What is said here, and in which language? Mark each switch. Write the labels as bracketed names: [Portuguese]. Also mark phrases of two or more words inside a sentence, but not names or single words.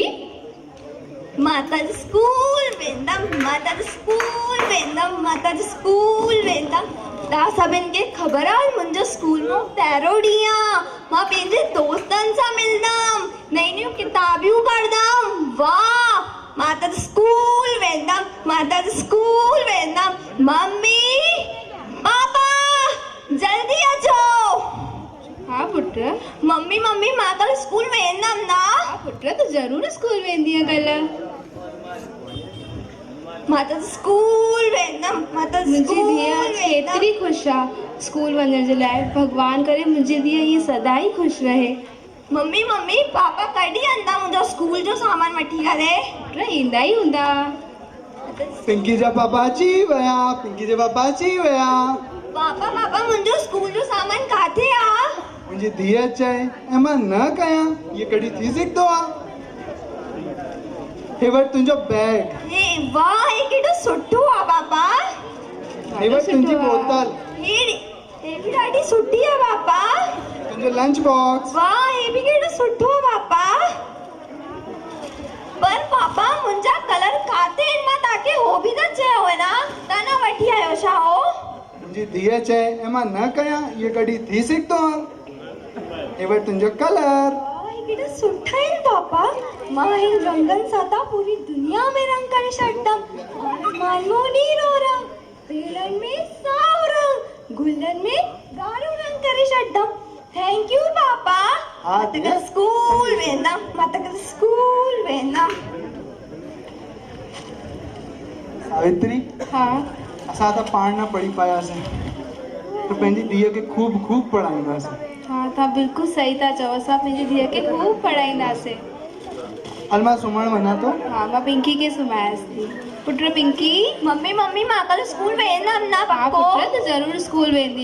[Sindhi] माता जी स्कूल वेंदमि, माता जी स्कूल वेंदमि, माता जी स्कूल वेंदमि। तव्हां सभिनि खे ख़बर आहे मुंहिंजो स्कूल में पहिरों ॾींहुं आहे। मां पंहिंजे दोस्तनि सां मिलंदमि, नयूं नयूं किताबियूं पढ़ंदमि। वाह, माता जी स्कूल वेंदमि, माता जी स्कूल वेंदमि। मम्मी पापा जल्दी अचो। हाँ पुत्र। मम्मी मम्मी मां कल स्कूल वेंदमि ना। हाँ पुत्र, तूं ज़रूरु स्कूल वेंदी आहे कल्ह। माता स्कूल वेंदमि, माता मुंहिंजी स्कूल धीअ वेंदमि। केतिरी ख़ुशि आहे स्कूल वञण जे लाइ। भॻवान करे मुंहिंजी धीअ ईअं सदा ई ख़ुशि रहे। मम्मी मम्मी पापा कॾहिं ईंदा मुंहिंजो स्कूल जो सामान वठी करे? पुत्र ईंदा ई हूंदा। पिंकी जा पापा अची विया, पिंकी जे पापा अची विया। पापा पापा मुंहिंजो स्कूल जो सामान काथे आहे? मुंहिंजी धीअ चए ऐं मां न कयां, इहे कॾहिं थी सघंदो आहे? हे वटि तुंहिंजो बैग, हे वाह, हे केॾो सुठो आहे पापा। हे वटि तुंहिंजी बोतल, हे बि ॾाढी सुठी आहे पापा। तुंहिंजो [English] lunch box. [Sindhi] वाह, हे बि केॾो सुठो आहे पापा। पर पापा मुंहिंजा कलर काथे आहिनि? मां तव्हांखे हो बि त चयो हुयो न, तव्हां न वठी आयो छा हो? मुंहिंजी धीअ चए ऐं मां न कयां, इहे कॾहिं थी सघंदो आहे? हे वटि तुंहिंजो कलर। केॾा सुठा आहिनि पापा। मां हिन रंगनि सां त पूरी दुनिया में रंग करे छॾंदमि। मानो नीरो रंग, पेड़नि में साओ रंग, गुलनि में ॻाढ़ो रंग करे छॾंदमि। [English] thank you पापा। [Sindhi] हाँ, मां त स्कूल वेंदमि, मां त स्कूल वेंदमि। सावित्री, हाँ असां त पाण न पढ़ी पायासीं, त पंहिंजी धीअ खे खूब खूब पढ़ाईंदासीं। हाँ, तव्हां बिल्कुलु सही था चओ। असां पंहिंजी धीअ खे खूब पढ़ाईंदासीं। हल मां सुम्हण वञा थो। हाँ, मां पिंकी खे सुम्हायांसि थी। पुत्र पिंकी। मम्मी मम्मी मां कल स्कूल वेंदमि न हाँ पक्को? पुत्र, तूं ज़रूरु स्कूल वेंदी।